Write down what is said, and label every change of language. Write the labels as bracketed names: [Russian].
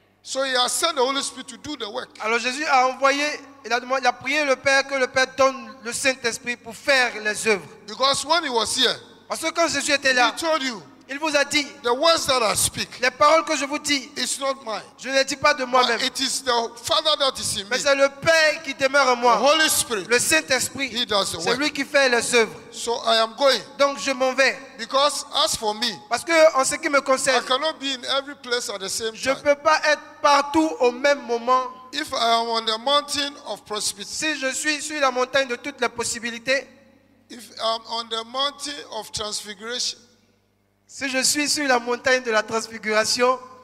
[English] So he has sent the Holy Spirit to do the work. [French] Alors Jésus a envoyé, il a prié le Père que le Père donne le Saint-Esprit pour faire les œuvres. [English] Because when he was here, [French] Parce que quand Jésus était [English] he [French] là, [English] told you, [French] il vous a dit, [English] the words that I speak, [French] les paroles que je vous dis, [English] it's not mine. [French] je ne les dis pas de moi-même. [English] But it is the Father that is in me. [French] Mais c'est le Père qui demeure en [English] The [French] moi. [English] Holy Spirit. [French] Le Saint-Esprit, [English] He does the [French] c'est [English] work. [French] lui qui fait les œuvres. [English] So I am going. [French] Donc je m'en vais. [English] Because as for me, [French] Parce que en ce qui me [English] I [French] concerne, [English] cannot be in every place at the same [French] je ne [English] time. [French] peux pas être partout au même moment. [English] If I am on the mountain of prosperity, [French] Si je suis sur la montagne de toutes les possibilités, [English] if I'm on the mountain of transfiguration, [French] si je suis sur la montagne de la transfiguration,